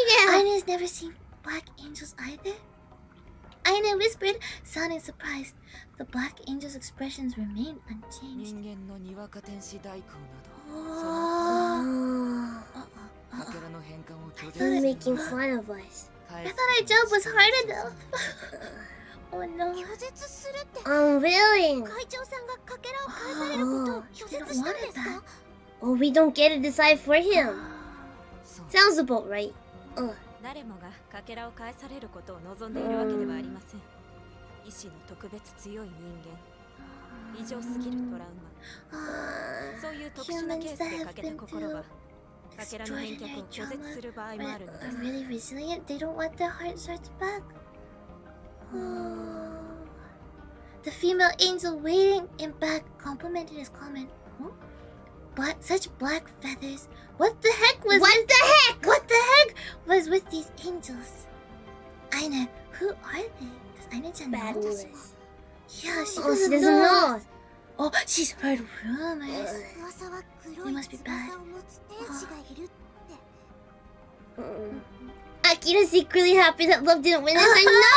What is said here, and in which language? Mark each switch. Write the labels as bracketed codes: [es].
[en] Aina's never seen black angels either. Aina whispered, sounding surprised. The black angel's expressions remained unchanged. I thought making fun of us. I thought our job was hard enough. Oh no. [ja] 拒絶するって [en] Unwilling. [ja] 会長さんがかけらを返されることを拒絶したんですか？ [en] Oh, we don't get to decide for him. Sounds about right. [ja] 誰もがかけらを返されることを望んでいるわけではありません。意志の特別強い人間、異常すぎるトラウマ、そういう特殊なケースで欠けた心はかけらの返却を拒絶する場合もあるのです。 [en] Are really resilient. They don't want their heart starts back. The female angel waiting in back complimented his comment. Huh? Such black feathers. What the heck was was with these angels? Aina, who are they? Does Aina-chan know? Yeah, she doesn't know. Oh, she's heard rumors. [ja] 噂は黒い翼を持つ天使がいるって。 [en] Akira secretly happy that love didn't win his assignment.